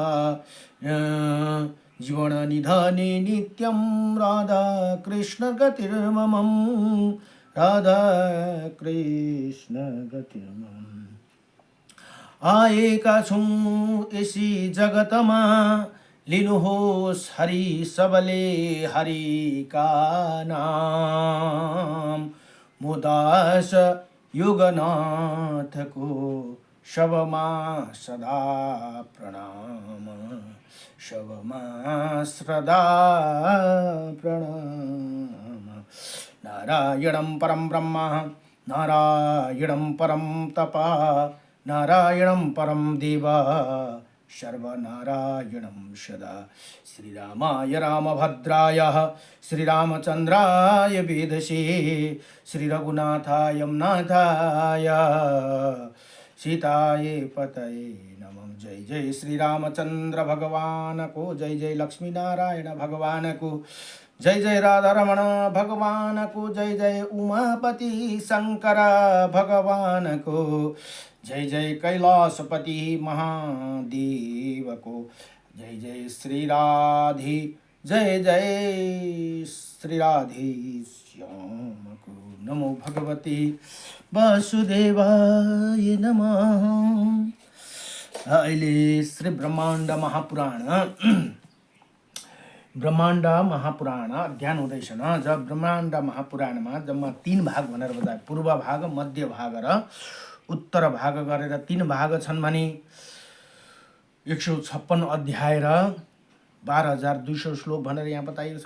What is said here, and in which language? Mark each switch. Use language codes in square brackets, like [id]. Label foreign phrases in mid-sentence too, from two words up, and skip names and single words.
[sa] जीवन निधने नित्यं राधा कृष्ण गतिर्मम राधा कृष्ण गतिर्मम [ne] आएका छौँ यसै जगतमा लिनुहोस् हरि सबले हरि का नाम मुदास युगनाथको शवमा सदा प्रणाम शवमा सदा [sa] प्रणाम नारायणं परं ब्रह्म नारायणं परं तपः नारायणं परं देव सर्वनारायणं सदा श्रीरामाय रामभद्राय श्रीरामचन्द्राय वेदसे श्रीरघुनाथाय नाथाय सीताये पतये नमः [ne] जय जय श्रीरामचन्द्र भगवान को जय जय लक्ष्मी नारायण भगवान को जय जय राधा रमण भगवान को जय जय उमापति शंकर भगवान को जय जय कैलाशपति महादेव को जय जय श्री राधे जय जय श्री राधे श्याम को [sa] नमो भगवते वासुदेवाय नमः। [ne] अहिले श्री ब्रह्माण्ड महापुराण अध्ययन हुँदैछ न। जब ब्रह्माण्ड महापुराणमा जम्मा 3 भाग भनेर बताए, पूर्व भाग, मध्य भाग र उत्तर भाग गरेर 3 भाग छन् भने 156 अध्याय र 12,200 श्लोक भनेर यहाँ बताइएको छ।